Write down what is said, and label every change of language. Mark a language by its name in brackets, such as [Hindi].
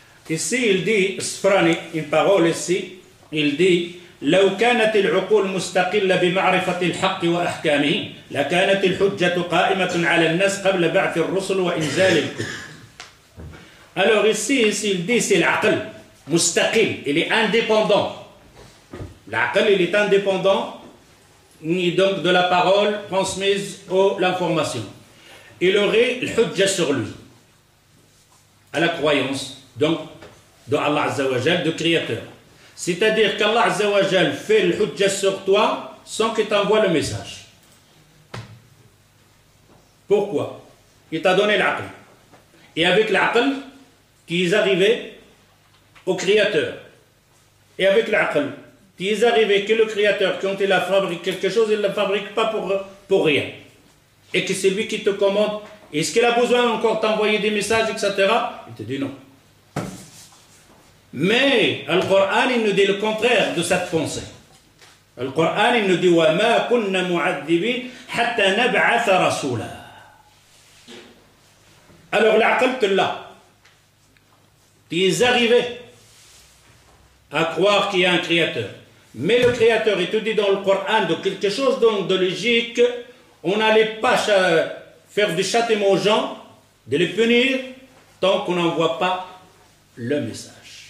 [French] Ici, il dit, Sfrani, une parole ici, il dit [Arabic] لو كانت العقول مستقلة بمعرفة الحق وأحكامه لكانت الحجة قائمة على الناس قبل بعث الرسل وإنزال الكتب. [French] Alors ici, il dit c'est l'aql, mustaqil, il est indépendant. L'aql, il est indépendant donc de la parole transmise ou l'information. Il aurait le hujja sur lui, à la croyance, donc, de Allah Azza wa Jal, de créateur. C'est-à-dire qu'Allah Azza wa Jal fait le hujja sur toi sans qu'il t'envoie le message. Pourquoi? Il t'a donné l'aql. Et avec l'aql, qui est arrivé au créateur. Et avec l'aql, Tu es arrivé que le Créateur, quand il a fabriqué quelque chose, il ne le fabrique pas pour rien. Et que c'est lui qui te commande. Est-ce qu'il a besoin encore d'envoyer des messages, etc. Il te dit non. Mais le Coran, il nous dit le contraire de cette pensée. Le Coran, il nous dit [Arabic] وَمَا كُنَّا مُعَذِّبِينَ حَتَّى نَبْعَثَ رَسُولًا. [French] Alors l'aql te l'a. Tu es arrivé à croire qu'il y a un créateur. Mais le créateur, il te dit dans le Coran de quelque chose de logique, on n'allait pas faire du châtiment aux gens, de les punir, tant qu'on n'envoie pas le message.